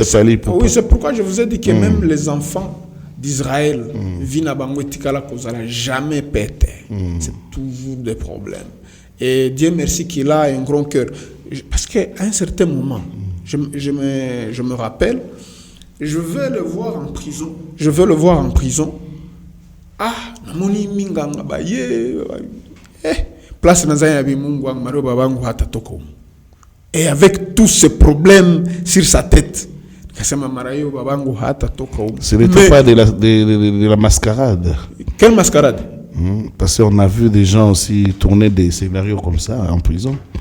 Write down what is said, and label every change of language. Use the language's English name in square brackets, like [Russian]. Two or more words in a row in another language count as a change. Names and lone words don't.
[French] Oui, c'est pourquoi je vous ai dit que même les enfants d'Israël, Vinabango et Tikala, jamais pété. C'est toujours des problèmes. Et Dieu merci qu'il a un grand cœur. Parce qu'à un certain moment, je me rappelle, je veux le voir en prison. [Lingala] Ah, namoni minganga ba ye. [French] Place et avec tous ces problèmes sur sa tête, ce n'était pas de la mascarade. Quelle mascarade? Parce qu'on a vu des gens aussi tourner des scénarios comme ça en prison.